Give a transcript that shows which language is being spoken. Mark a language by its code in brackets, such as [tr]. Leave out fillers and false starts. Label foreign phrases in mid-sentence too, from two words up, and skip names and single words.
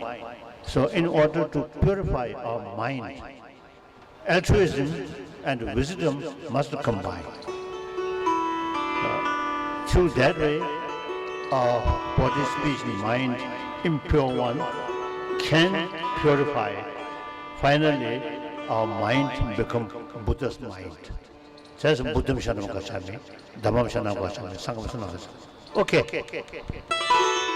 [en] So in order to purify our mind, altruism and wisdom must combine. Through that way, our body, speech, and mind, impure one, can purify. Finally, our mind become Buddha's mind. [pi] Says Buddham Shanam Gacchami, Dhammam Shanam Gacchami, Sangham Shanam Gacchami. [en] Okay.